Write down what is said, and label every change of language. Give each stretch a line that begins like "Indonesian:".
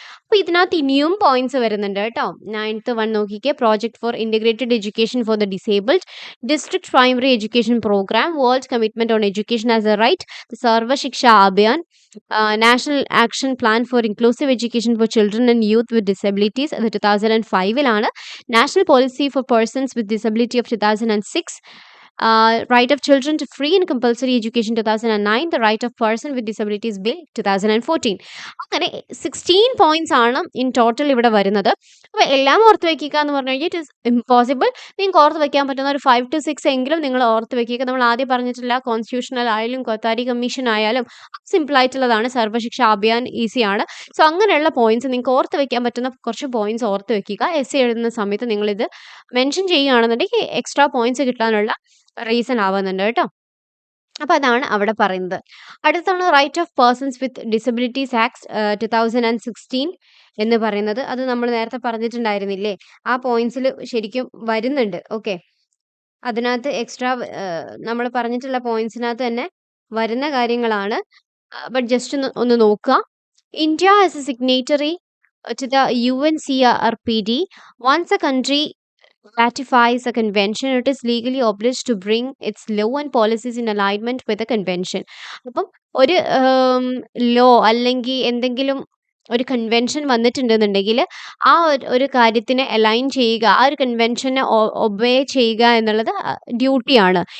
Malayalam: അപ്പോൾ ഇതിനകത്ത് ഇനിയും പോയിന്റ്സ് വരുന്നുണ്ട് കേട്ടോ.
English: 9th one
Malayalam: നോക്കിക്കേ,
English: Project for integrated education for the disabled, district primary education programme, world commitment on education as a right, Sarva Shiksha Abhiyan, national action plan for inclusive education for children and youth with disabilities. അത് 2005 national policy for persons with disability of 2006. Right of children to free and compulsory education 2009, the right of person with disabilities bill 2014.
Malayalam: അങ്ങനെ 16 points ആണ് in total ഇവിടെ വരുന്നത്. അപ്പോൾ എല്ലാം ഓർത്ത് വെക്കുക എന്ന് പറഞ്ഞു കഴിഞ്ഞാൽ
English: It is impossible.
Malayalam: നിങ്ങൾക്ക് ഓർത്ത് വെക്കാൻ പറ്റുന്ന ഒരു 5 to 6 എങ്കിലും നിങ്ങൾ ഓർത്ത് വെക്കുക. നമ്മൾ ആദ്യം പറഞ്ഞിട്ടുള്ള കോൺസ്റ്റിറ്റ്യൂഷണൽ ആയാലും കൊത്താരി കമ്മീഷൻ ആയാലും സിമ്പിൾ ആയിട്ടുള്ളതാണ്. സർവശിക്ഷ അഭിയാൻ ഈസിയാണ്. സോ അങ്ങനെയുള്ള പോയിന്റ്സ് നിങ്ങൾക്ക് ഓർത്ത് വെക്കാൻ പറ്റുന്ന കുറച്ച് പോയിന്റ്സ് ഓർത്ത് വെക്കുക. എസ് എഴുതുന്ന സമയത്ത് നിങ്ങളിത് മെൻഷൻ ചെയ്യുകയാണെന്നുണ്ടെങ്കിൽ എക്സ്ട്രാ പോയിന്റ്സ് കിട്ടാനുള്ള റീസൺ ആവുന്നുണ്ട് കേട്ടോ. അപ്പോൾ അതാണ് അവിടെ പറയുന്നത്. അടുത്താണ് right of persons with disabilities act 2016 എന്ന് പറയുന്നത്. അത് നമ്മൾ നേരത്തെ പറഞ്ഞിട്ടുണ്ടായിരുന്നില്ലേ, ആ പോയിന്റ്സിൽ ശരിക്കും വരുന്നുണ്ട്. ഓക്കെ, അതിനകത്ത് എക്സ്ട്രാ നമ്മൾ പറഞ്ഞിട്ടുള്ള പോയിന്റ്സിനകത്ത് തന്നെ വരുന്ന കാര്യങ്ങളാണ്. ബട്ട് ജസ്റ്റ് ഒന്ന് നോക്കുക.
English: India as a signatory to the UNCRPD, once a country ratifies a convention, it is legally obliged to bring its law and policies in alignment with the convention.
Malayalam: അപ്പം ഒരു law അല്ലെങ്കിൽ എന്തെങ്കിലും ഒരു convention വന്നിട്ടുണ്ടെന്നുണ്ടെങ്കിൽ ആ ഒരു കാര്യത്തിനെ അലൈൻ ചെയ്യുക, ആ ഒരു കൺവെൻഷനെ ഒബേ ചെയ്യുക എന്നുള്ളത് ഡ്യൂട്ടിയാണ്.